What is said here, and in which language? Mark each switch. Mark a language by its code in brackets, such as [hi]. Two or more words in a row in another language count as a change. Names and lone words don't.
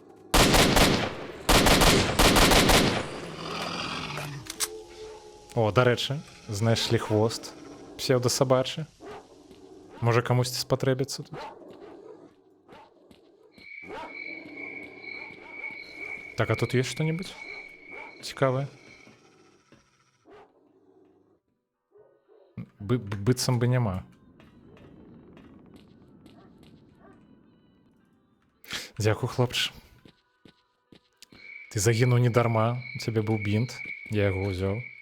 [be] О, дарэчы, знайшлі хвост псеўдасабачы. Можа, камусьці спатрэбіцца тут. [ru] Так, а тут есть что-нибудь цікавае? [be] Быццам бы няма. Дзякуй, хлопча. Ты загінуў не дарма, у цябе быў бінт, я яго ўзяў.